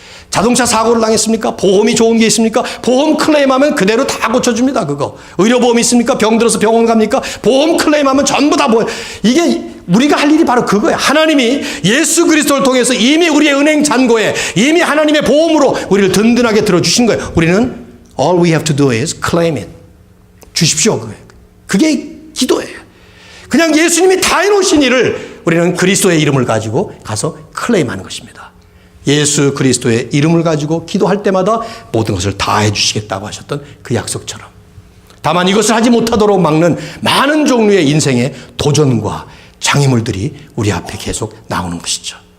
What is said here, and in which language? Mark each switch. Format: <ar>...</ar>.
<ko>자동차 사고를 당했습니까? 보험이 좋은 게 있습니까? 보험 클레임하면 그대로 다 고쳐줍니다. 그거. 의료보험 있습니까? 병 들어서 병원 갑니까? 보험 클레임하면 전부 다 이게 우리가 할 일이 바로 그거예요. 하나님이 예수 그리스도를 통해서 이미 우리의 은행 잔고에 이미 하나님의 보험으로 우리를 든든하게 들어주신 거예요. 우리는</ko> <en>all we have to do is claim it.</en> <ko>주십시오. 그게 기도예요. 그냥 예수님이 다 해놓으신 일을 우리는 그리스도의 이름을 가지고 가서 클레임하는 것입니다. 예수 그리스도의 이름을 가지고 기도할 때마다 모든 것을 다 해주시겠다고 하셨던 그 약속처럼. 다만 이것을 하지 못하도록 막는 많은 종류의 인생의 도전과 장애물들이 우리 앞에 계속 나오는 것이죠.</ko>